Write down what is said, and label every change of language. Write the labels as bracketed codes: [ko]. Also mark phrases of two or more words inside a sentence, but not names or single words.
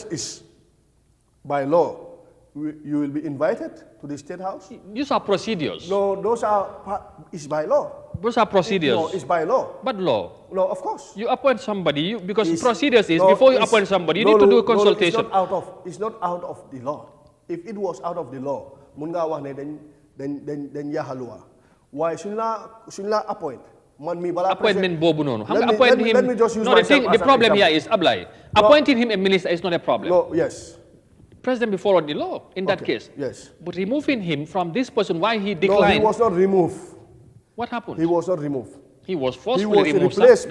[en] is, by law, you will be invited to the State House. These are procedures. No, it's by law. Those are procedures. No, it's by law. But law. No, of course. You appoint somebody because It's- procedures is no, before you it's- appoint somebody, you no, need to no, do a no, consultation. it's not out of the law. If it was out of the law, [wo] mun nga wax ne dañ yahalua. Why suñ la appoint? Man mi bala Appointment bobu noonu. [en] Let me just use no, myself the as problem an here example. is Ablai. Appointing him a minister is not a problem. No, yes. President will follow the law in that Okay, case. yes. But removing him from this position, why he No, declined? he was not removed. What happened? He was not removed. He was He forcefully was removed. Sir. replaced